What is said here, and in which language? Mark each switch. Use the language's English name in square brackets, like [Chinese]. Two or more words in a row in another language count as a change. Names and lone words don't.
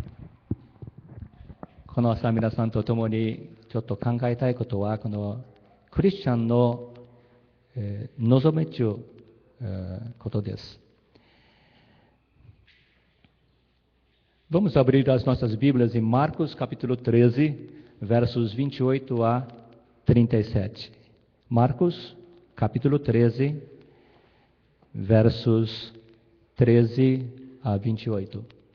[Japanese] この朝、皆さんと共にちょっと考えたいことは、このクリスチャンの望めちゅうことです。 [Portuguese] Vamos abrir as nossas Bíblias em Marcos capítulo 13, versos 28 a 37. Marcos capítulo 13, versos 13 a 28.